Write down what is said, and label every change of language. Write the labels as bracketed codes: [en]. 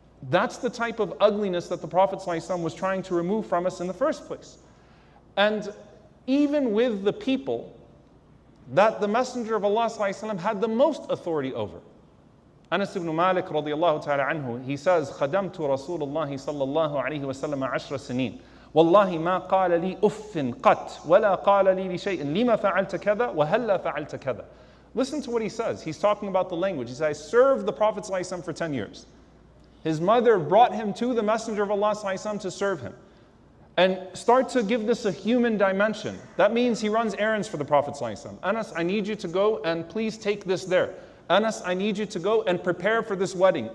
[en] That's the type of ugliness that the Prophet ﷺ was trying to remove from us in the first place. And even with the people that the Messenger of Allah ﷺ had the most authority over. Anas ibn Malik radiyallahu ta'ala anhu, he says, [ar] خَدَمْتُ رَسُولَ اللَّهِ صَلَّى اللَّهُ عَلَيْهِ وَسَلَّمَ 10 سنين. والله ما قال لي أف قط ولا قال لي لشيء لما فعلت كذا وهلا فعلت كذا. [en] Listen to what he says. He's talking about the language. He says, I served the Prophet ﷺ for 10 years. His mother brought him to the Messenger of Allah ﷺ to serve him. And start to give this a human dimension. That means he runs errands for the Prophet ﷺ. Anas, I need you to go and please take this there. Anas, I need you to go and prepare for this wedding.